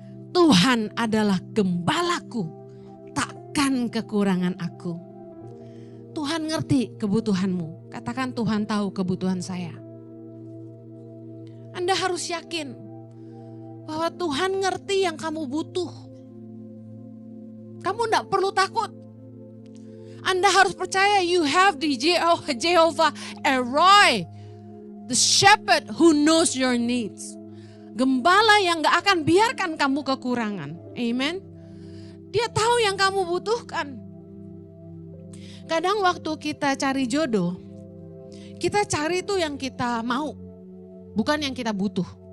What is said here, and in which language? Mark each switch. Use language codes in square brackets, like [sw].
[id] Tuhan adalah gembalaku, takkan kekurangan aku. Tuhan ngerti kebutuhanmu. Katakan Tuhan tahu kebutuhan saya. Anda harus yakin bahwa Tuhan ngerti yang kamu butuh. Kamu tidak perlu takut. Anda harus percaya [en] you have the Jehovah Eroi, the shepherd who knows your needs. [id] Gembala yang gak akan biarkan kamu kekurangan. Amen. Dia tahu yang kamu butuhkan. Kadang waktu kita cari jodoh, kita cari tuh yang kita mau, bukan yang kita butuh.